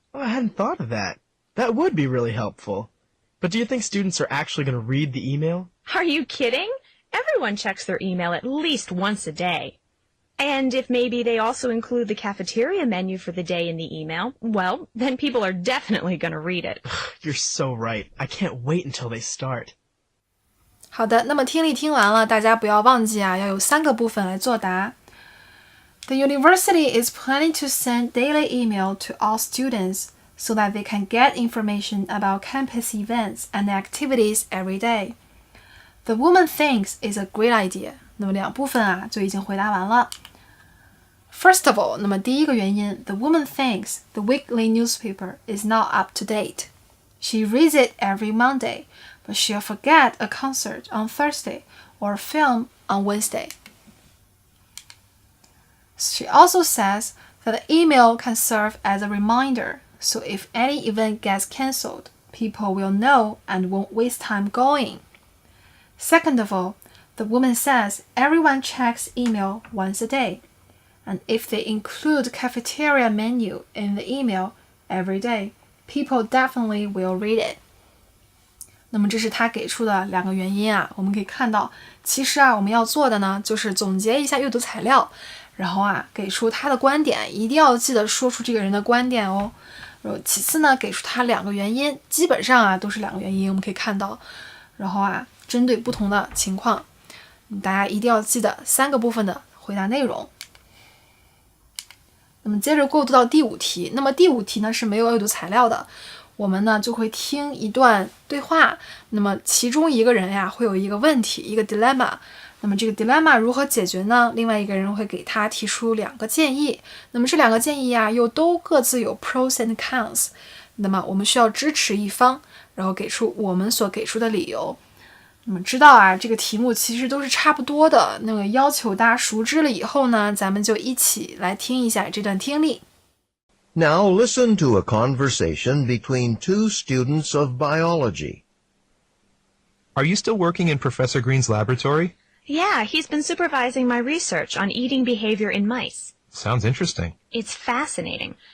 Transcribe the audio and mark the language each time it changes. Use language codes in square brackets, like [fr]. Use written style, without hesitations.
[en] Oh, I hadn't thought of that. That would be really helpful. But do you think students are actually going to read the email? Are you kidding? Everyone checks their email at least once a day. And if maybe they also include the cafeteria menu for the day in the email, well, then people are definitely going to read it. You're so right. I can't wait until they start. [zh] 好的，那么听力听完了，大家不要忘记啊，要有3个部分来作答。 [en] The university is planning to send daily email to all students so that they can get information about campus events and activities every day. The woman thinks it's a great idea. [zh] 那么2部分啊就已经回答完了。 [en] First of all, [zh] 那么第一个原因 [en] the woman thinks the weekly newspaper is not up to date. She reads it every Monday, but she'll forget a concert on Thursday or a film on Wednesday. She also says that the email can serve as a reminder, so if any event gets cancelled, people will know and won't waste time going. Second of all, the woman says everyone checks email once a day, and if they include cafeteria menu in the email every day, people definitely will read it. [zh] 那么这是他给出的2个原因啊，我们可以看到，其实啊，我们要做的呢，就是总结一下阅读材料，然后啊，给出他的观点，一定要记得说出这个人的观点哦。其次呢，给出他2个原因，基本上啊都是2个原因，我们可以看到，然后啊，针对不同的情况，大家一定要记得3个部分的回答内容。那么接着过渡到第5题，那么第5题呢是没有阅读材料的，我们呢就会听一段对话，那么其中一个人呀会有一个问题，一个 dilemma， 那么这个 dilemma 如何解决呢？另外一个人会给他提出2个建议，那么这2个建议呀又都各自有 [en] pros and cons， [zh] 那么我们需要支持一方，然后给出我们所给出的理由。那么知道啊，这个题目其实都是差不多的，那个要求大家熟知了以后呢，咱们就一起来听一下这段听力。 [en] Now listen to a conversation between two students of biology. Are you still working in Professor Green's laboratory? Yeah, he's been supervising my research on eating behavior in mice. Sounds interesting. It's fascinating.